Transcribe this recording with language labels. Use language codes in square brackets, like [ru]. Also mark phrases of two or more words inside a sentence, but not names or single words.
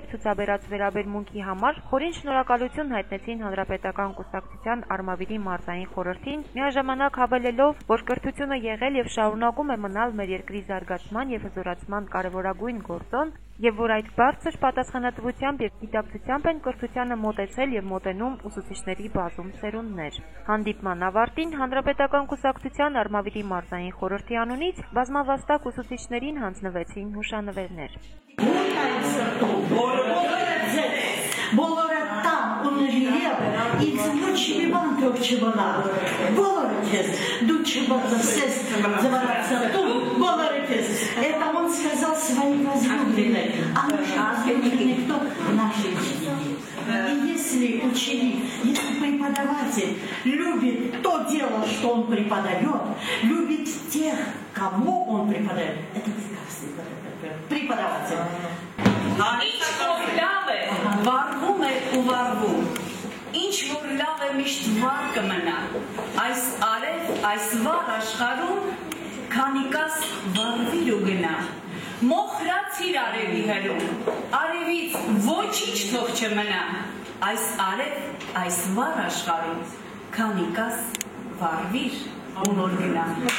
[hy] ցուցաբերած վերաբերմունքի համար խորին շնորհակալություն հայտնեցին Հանրապետական կուսակցության Արմավիրի մարզային խորհրդին, միաժամանակ հավելելով, որ կրթությունը եղել եւ շարունակում է մնալ մեր երկրի զարգացման եւ հզորացման կարեւորագույն գործոն, եւ որ այդ բարձր պատասխանատվությամբ եւ գիտակցությամբ են կրթությանը մոտեցել եւ մոտենում ուսուցիչների բազում սերունդներ։ Հանդիպման ավարտին Հանրապետական կուսակցության Արմավիրի մարզային խորհրդի անունից բազմավաստակ ուսուցիչներին հանձնվեցին հուշանվերներ։ [ru] Это он сказал своей возлюбленной, а никто в нашей семье. И если ученик, если преподаватель любит то дело, что он преподает, любит тех, кому он преподает, это прекрасный преподаватель. [hy] Ինչ որ լավ է, վարվում է ու վարվում։ Ինչ որ լավ է միշտ վար կմնա։ Այս արև, այս վար աշխարհում քանիկաս վարվիր ու գնա։ Մոխրացիր արևի հրում, արևից ոչինչ թող չմնա։ Այս արև, այս վար աշխարհում քանիկաս վարվիր ու նոր գնա։